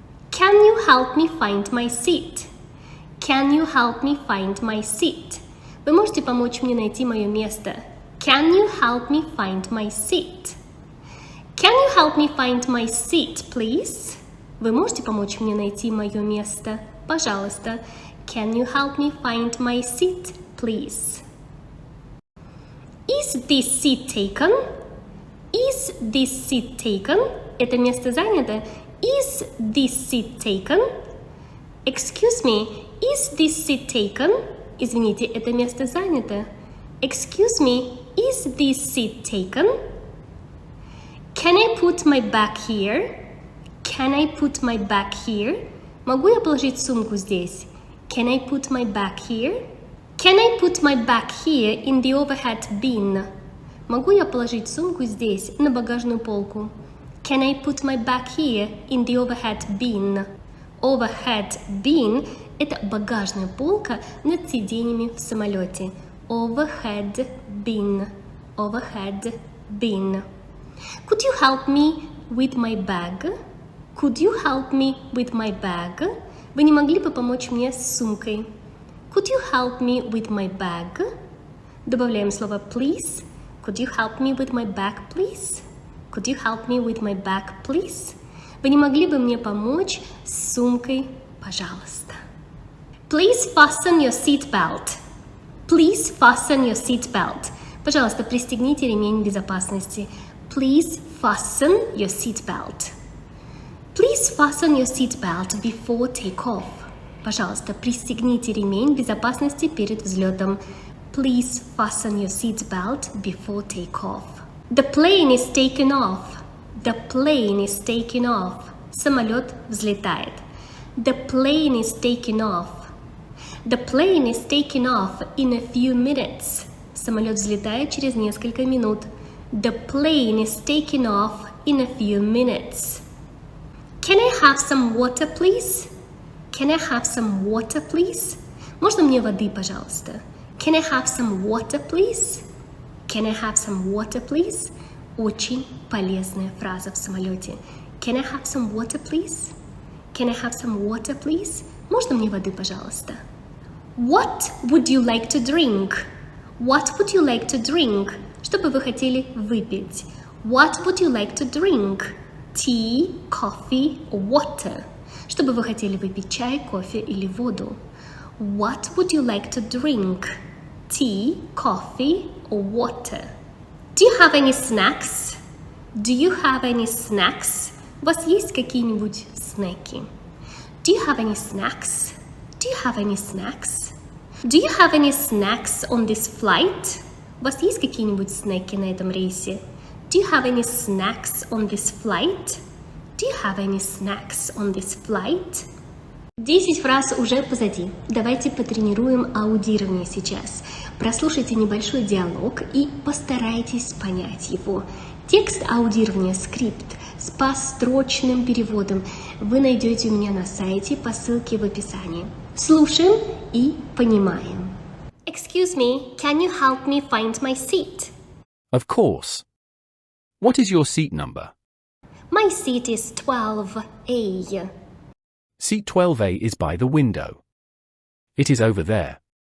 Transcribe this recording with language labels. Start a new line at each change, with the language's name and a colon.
English: Can you help me find my seat? Can you help me find my seat?
Russian: Вы можете помочь мне найти мое место?
English: Can you help me find my seat? Can you help me find my seat, please?
Russian: Вы можете помочь мне найти мое место? Пожалуйста.
English: Can you help me find my seat, please? Is this seat taken? Is this seat taken?
Russian: Это место занято?
English: Is this seat taken? Excuse me, is this seat taken?
Russian: Извините, это место занято?
English: Excuse me, is this seat taken? Can I put my bag here? Can I put my bag here?
Russian: Могу я положить сумку здесь?
English: Can I put my bag here? Can I put my bag here in the overhead bin?
Russian: Могу я положить сумку здесь, на багажную полку?
English: Can I put my bag here in the overhead bin?
Russian: Overhead bin – это багажная полка над сиденьями в самолете.
English: Overhead bin. Overhead bin. Could you help me with my bag? Could you help me with my bag?
Russian: Вы не могли бы помочь мне с сумкой?
English: Could you help me with my bag?
Russian: Добавляем слово please.
English: Could you help me with my bag, please? Could you help me with my bag, please?
Russian: Вы не могли бы мне помочь с сумкой, пожалуйста?
English: Please fasten your seat belt. Please fasten your seat belt.
Russian: Пожалуйста, пристегните ремень безопасности.
English: Please fasten your seat belt. Please fasten your seat belt before take-off.
Russian: Пожалуйста, пристегните ремень безопасности перед взлетом.
English: Please fasten your seat belt before take-off. The plane is taking off. The plane is taking off.
Russian: Самолет взлетает.
English: The plane is taking off. The plane is taking off in a few minutes.
Russian: Самолет взлетает через несколько минут.
English: The plane is taking off in a few minutes. Can I have some water, please? Can I have some water, please?
Russian: Можно мне воды, пожалуйста?
English: Can I have some water, please? Can I have some water, please?
Russian: Очень полезная фраза в самолете.
English: Can I have some water, please? Can I have some water, please?
Russian: Можно мне воды, пожалуйста?
English: What would you like to drink? What would you like to drink?
Russian: Что бы вы хотели выпить?
English: What would you like to drink? Tea, coffee, or water?
Russian: Что бы вы хотели выпить? Чай, кофе или воду?
English: What would you like to drink? Tea, coffee, or water? Do you have any snacks? Do you have any snacks?
Russian: У вас есть какие-нибудь снеки?
English: Do you have any snacks? Do you have any snacks? Do you have any snacks on this flight?
Russian: У вас есть какие-нибудь снеки на этом рейсе?
English: Do you have any snacks on this flight? Do you have any snacks on this flight?
Russian: 10 фраз уже позади. Давайте потренируем аудирование сейчас. Прослушайте небольшой диалог и постарайтесь понять его. Текст аудирования, скрипт с построчным переводом вы найдете у меня на сайте по ссылке в описании. Слушаем и понимаем.
English: Excuse me, can you help me find my seat? Of course. What is your seat number? My seat is 12A. Seat 12A is by the window. It is over there.